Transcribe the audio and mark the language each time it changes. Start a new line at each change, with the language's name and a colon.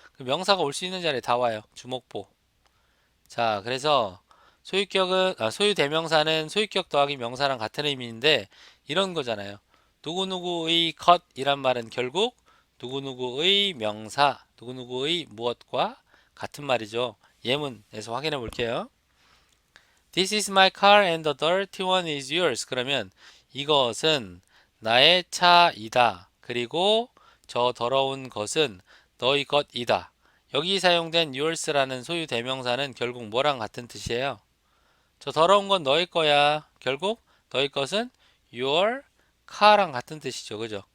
Korean: 그 명사가 올 수 있는 자리에 다 와요. 주목보. 자, 그래서 소유대명사는 소유격 더하기 명사랑 같은 의미인데 이런 거잖아요. 누구누구의 것이란 말은 결국 누구누구의 명사, 누구누구의 무엇과 같은 말이죠. 예문에서 확인해 볼게요.
English: This is my car and the dirty one is yours.
Korean: 그러면 이것은 나의 차이다. 그리고 저 더러운 것은 너희 것이다. 여기 사용된 yours라는 소유 대명사는 결국 뭐랑 같은 뜻이에요? 저 더러운 건 너희 거야. 결국 너희 것은
English: your car
Korean: 랑 같은 뜻이죠. 그죠?